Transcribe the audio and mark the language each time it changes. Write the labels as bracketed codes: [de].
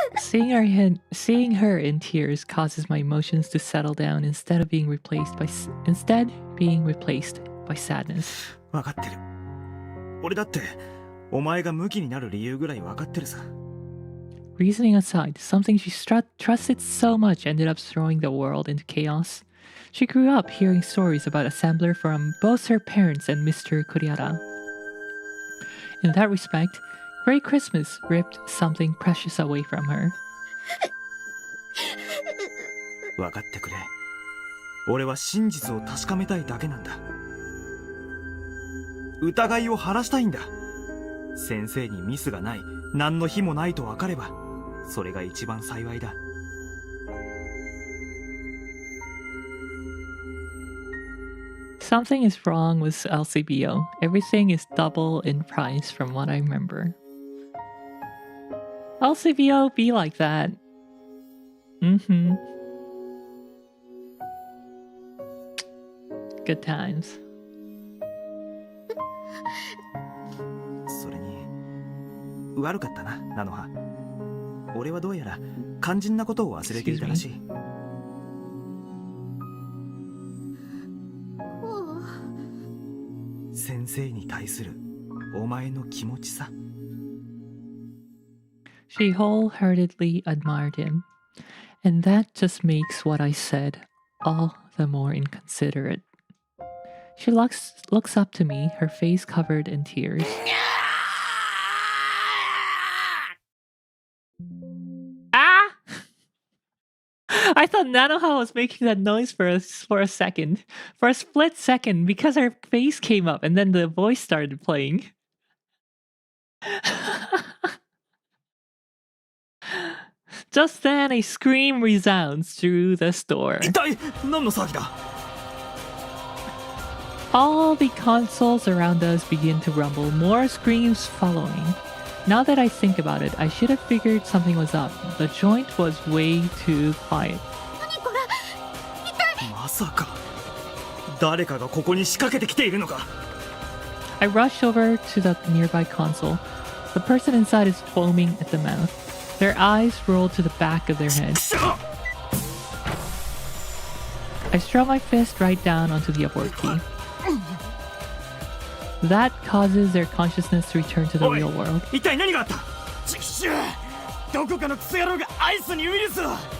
[en] Seeing her in tears causes my emotions to settle down instead being replaced by sadness. [ja] 分かってる。俺だってお前がムキになる理由ぐらい分かってるさ。 [en] Reasoning aside, something she trusted so much ended up throwing the world into chaos. She grew up hearing stories about assembler from both her parents and Mr. Kuriara. In that respect, Grey Christmas ripped something precious away from her. 分かってくれ。俺は真実を確かめたいだけなんだ。疑いを晴らしたいんだ。先生にミスがない、何の非もないと分かれば、それが一番幸いだ。 Something is wrong with LCBO. Everything is double in price from what I remember. LCBO be like that. Mm-hmm. Good times. [ja] それに悪かったな、ナノハ。俺はどうやら肝心なことを忘れていたらしい。先生に対するお前の気持ちさ。 [en] She wholeheartedly admired him, and that just makes what I said all the more inconsiderate. She looks up to me, her face covered in tears. Ah! I thought Nanoha was making that noise for a second. For a split second, because her face came up and then the voice started playing. Just then, a scream resounds through the store. [ja] 一体何の騒ぎだ。 [en] All the consoles around us begin to rumble, more screams following. Now that I think about it, I should have figured something was up. The joint was way too quiet. [ja] 何これ。一体。まさか誰かがここに仕掛けてきているのか。 [en] I rush over to the nearby console. The person inside is foaming at the mouth. Their eyes roll to the back of their heads. I throw my fist right down onto the abort key. That causes their consciousness to return to the real world. [ja] 一体何があった。ちくしゅう、どこかのクソ野郎がアイスにウイルスを。